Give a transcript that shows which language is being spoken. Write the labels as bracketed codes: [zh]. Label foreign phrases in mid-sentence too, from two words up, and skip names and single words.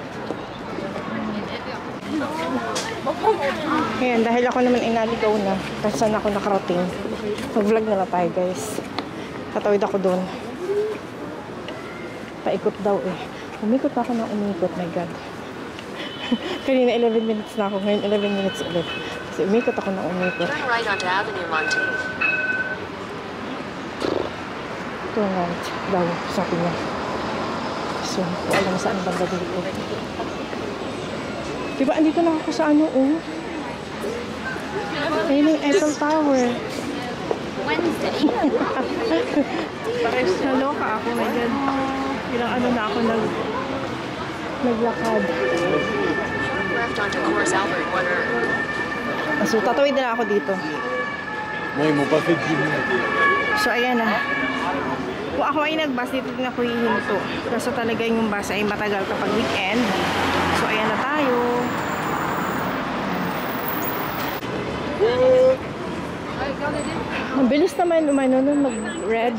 [tl] Ayan, dahil ako naman inaligaw na. Kasi saan ako nakarating. Mag-vlog na lang tayo, guys. Tatawid ako doon. Paikot daw eh. Umikot ako ng umikot, [en] my God. [tl] Kanina 11 minutes na ako, ngayon 11 minutes ulit. Kasi umikot ako ng umikot. [en] Turn right onto Avenue Montaigne. Turn right [tl] daw, sabi niya. So, hindi ko alam saan banda dito. Diba, andito na ako sa ano, oh. Ayun yung Eiffel Tower. Wednesday. Naloka ako, [en] my God. [tl] Ilang ano na ako naglakad. [en] Left onto Cours Albert Water. [tl] So, tatawid na ako dito. [fr] Moi, ils m'ont pas fait 10 minutes. [tl] So, ayan na. Kung ako ay nag-bus, dito din ako hihinto. Kasi talaga yung bus ay matagal kapag weekend. So, ayan na tayo. Ang bilis naman umano nun mag-red.